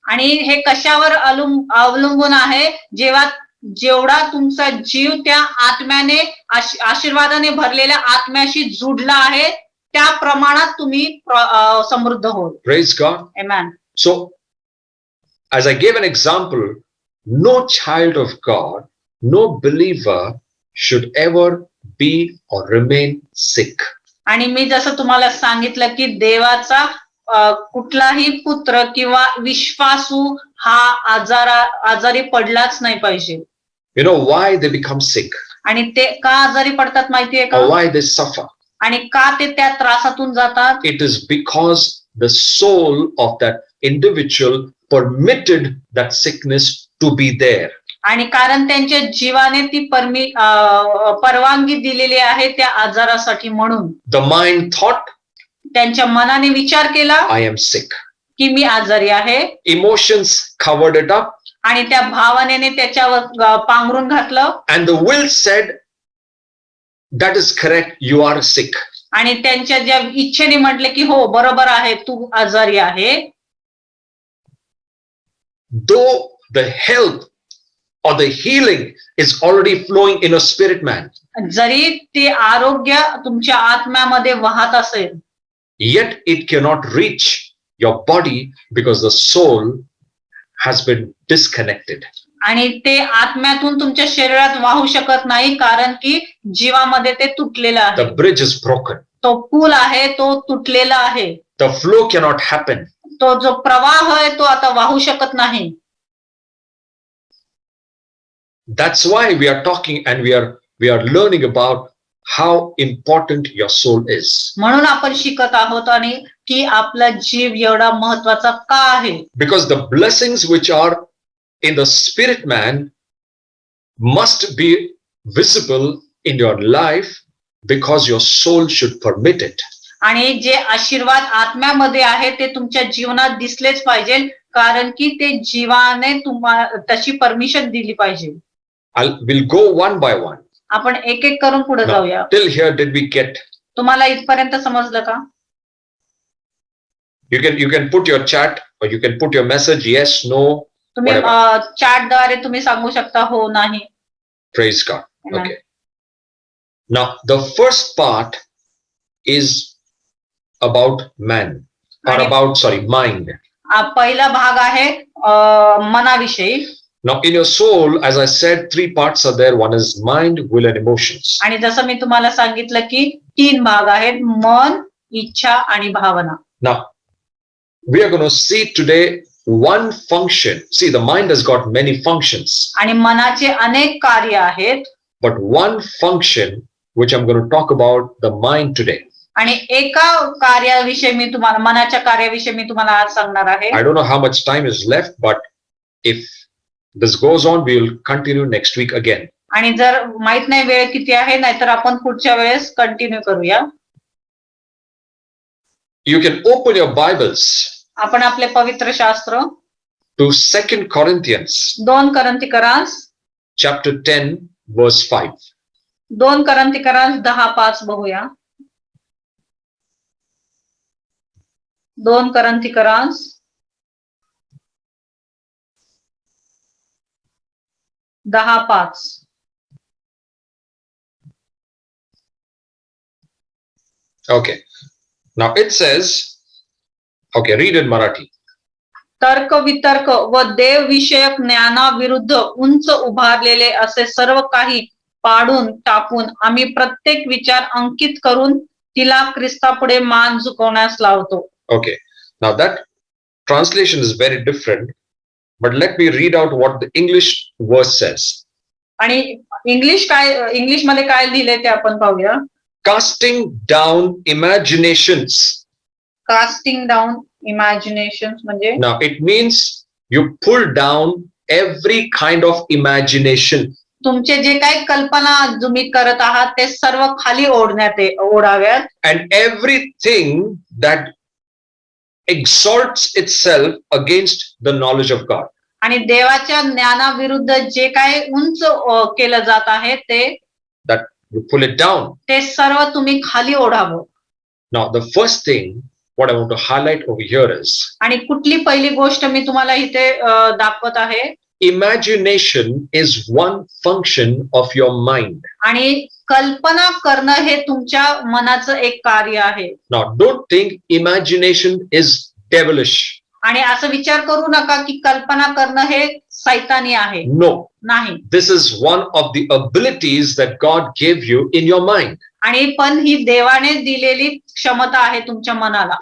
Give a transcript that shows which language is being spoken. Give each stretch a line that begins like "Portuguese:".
Marathi: आणि हे कशावर अवलंबून आहे? जेवढा तुमचा जीव त्या आत्म्याने आशीर्वादाने भरलेल्या आत्म्याशी जुडला आहे त्या प्रमाणात तुम्ही समृद्ध hole.
English: Praise God. Amen. So, as I gave an example, no child of God, no believer should ever be or remain sick.
Marathi: आणि मी जसं तुम्हाला सांगितलं की देवाचा कुठलाही पुत्र किंवा विश्वासू हा आजारी पडलाच नाही पाहिजे.
English: You know why they become sick
Marathi: आणि ते का आजारी पडतात माहितीये का?
English: or why they suffer?
Marathi: आणि का ते त्या त्रासातून जातात?
English: It is because the soul of that individual permitted that sickness to be there.
Marathi: आणि कारण त्यांच्या जीवाने ती परवानगी दिलेली आहे त्या आजारासाठी म्हणून.
English: The mind thought,
Marathi: त्यांच्या मनाने विचार केला
English: I am sick.
Marathi: की मी आजारी आहे.
English: Emotions covered it up.
Marathi: आणि त्या भावनेने त्याच्यावर पांघरून घातलं.
English: And the will said, that is correct, you are sick.
Marathi: आणि त्यांच्या ज्या इच्छेने म्हटले की हो बरोबर आहे तू आजारी आहे.
English: Though the health or the healing is already flowing in a spirit man,
Marathi: जरी ते आरोग्य तुमच्या आत्म्यामध्ये वाहत असेल,
English: yet it cannot reach your body because the soul has been disconnected.
Marathi: आणि ते आत्म्यातून तुमच्या शरीरात वाहू शकत नाही कारण की जीवामध्ये ते तुटलेलं आहे.
English: The bridge is broken.
Marathi: तो पूल आहे तो तुटलेला आहे.
English: The flow cannot happen.
Marathi: तो जो प्रवाह आहे तो आता वाहू शकत नाही.
English: That's why we are talking and we are learning about how important your soul is.
Marathi: म्हणून आपण शिकत आहोत आणि की आपला जीव एवढा महत्वाचा का आहे.
English: Because the blessings which are in the spirit man must be visible in your life because your soul should permit it.
Marathi: आणि जे आशीर्वाद आत्म्यामध्ये आहे ते तुमच्या जीवनात दिसलेच पाहिजे कारण की ते जीवाने तुम्हाला तशी परमिशन दिली पाहिजे.
English: We'll go one by one.
Marathi: आपण एक एक करून पुढे जाऊया.
English: Till here did we get?
Marathi: तुम्हाला इथपर्यंत समजलं का?
English: You can put your chat or you can put your message yes, no.
Marathi: तुम्ही चॅटद्वारे तुम्ही सांगू शकता हो नाही.
English: Praise God. Amen. Okay. Now the first part is about man or about mind.
Marathi: पहिला भाग आहे मनाविषयी.
English: Now in your soul, as I said, 3 parts are there. One is mind, will and emotions.
Marathi: आणि जसं मी तुम्हाला सांगितलं की 3 भाग आहेत, मन, इच्छा आणि भावना.
English: Now we are going to see today one function. See, the mind has got many functions.
Marathi: आणि मनाचे अनेक कार्य आहेत.
English: But one function which I'm going to talk about the mind today.
Marathi: आणि एका कार्याविषयी मी तुम्हाला मनाच्या कार्याविषयी मी तुम्हाला आज सांगणार आहे.
English: I don't know how much time is left, but if this goes on, we will continue next week again.
Marathi: आणि जर माहित नाही वेळ किती आहे नाहीतर आपण पुढच्या वेळेस कंटिन्यू करूया.
English: You can open your Bibles.
Marathi: आपण आपले पवित्र शास्त्र
English: to 2 Corinthians
Marathi: 2 कोरिन्थिकरास
English: chapter 10 verse 5.
Marathi: 2 कोरिन्थिकरास 10:5 बघूया. 2 कोरिन्थिकरास 10:5.
English: Okay. Now it says, okay, read in Marathi.
Marathi: तर्क वितर्क व देव विषयक ज्ञानाविरुद्ध उंच उभारलेले असे सर्व काही पाडून टाकून आम्ही प्रत्येक विचार अंकित करून तिला ख्रिस्तापुढे मान झुकवण्यास लावतो.
English: Okay. Now that translation is very different, but let me read out what the English verse says.
Marathi: आणि इंग्लिश मध्ये काय लिहिलंय ते आपण पाहूया.
English: Casting down imaginations. Casting down imaginations
Marathi: म्हणजे
English: Now it means you pull down every kind of imagination.
Marathi: तुमचे जे काही कल्पना तुम्ही करत आहात ते सर्व खाली ओढाव्यात.
English: And everything that exalts itself against the knowledge of God.
Marathi: आणि देवाच्या ज्ञानाविरुद्ध जे काही उंच केलं जात आहे ते
English: That you pull it down.
Marathi: ते सर्व तुम्ही खाली ओढावं.
English: Now the first thing what I want to highlight over here is
Marathi: आणि कुठली पहिली गोष्ट मी तुम्हाला इथे दाखवत आहे.
English: imagination is one function of your mind.
Marathi: आणि कल्पना करणं हे तुमच्या मनाचं एक कार्य आहे.
English: Now don't think imagination is devilish.
Marathi: आणि असं विचार करू नका की कल्पना करणं हे सैतानी आहे.
English: No.
Marathi: नाही.
English: This is one of the abilities that God gave you in your mind.
Marathi: आणि पण ही देवाने दिलेली क्षमता आहे तुमच्या मनाला.